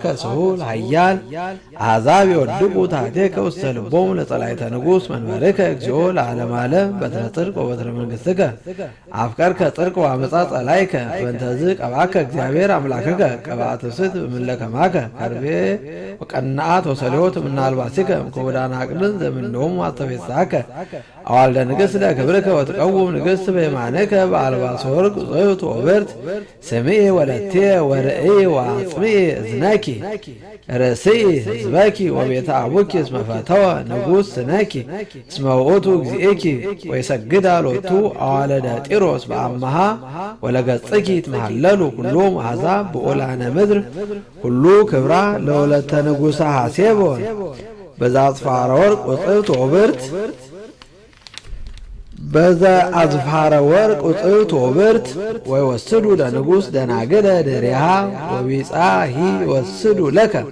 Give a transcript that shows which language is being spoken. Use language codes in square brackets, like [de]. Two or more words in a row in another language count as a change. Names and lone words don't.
[gez] ስሁል ኃያል አሕዛብ ይወድቁ ታሕቴከ ውስተ ልቦሙ ለጸላእተ ንጉሥ መንበርከ እግዚኦ ለዓለመ ዓለም በትረ ጽድቅ ወበትረ መንግሥትከ አፍቀርከ ጽድቅ ወአመፃ ጸላእከ በእንተዝ ቀብአከ እግዚአብሔር አምላከከ ቀብአተ ስት እምለከማከ ከርቤ ወቀናአት ወሰልዮት እምናልባሲከ እምክቡዳነ አቅልን ዘምኔሆሙ አስተፌሳከ አዋልደ ንግሥት ለክብርከ ወትቀውም ንግሥት በየማነከ በአልባሰ ወርቅ ጽሕፍት ወብርት ስምዒ ወለቴ ወርእይ ወአጽምዒ እዝነኪ ርእስይ ሕዝበኪ ወቤተ አቡኪ እስመ ፈተወ ንጉሥ ስነኪ እስመ ውእቱ እግዚእኪ ወይሰግዳ ሎቱ አዋልደ ጢሮስ በአምሃ ወለገጽኪ ይትመሃለሉ ኩሎም አሕዛብ ብዑላነ [am] ምድር ሁሉ [gez] ክብራ ለወለተ ንጉሠ ሐሴቦን በዘአጽፋረ ወርቅ ወጽሕፍት ወብርት በዘአጽፋረ ወርቅ ወጽሕፍት ወብርት ወይወስዱ ለንጉሥ ደናግለ ድሬሃ ወቢጻሂ ይወስዱ ለከ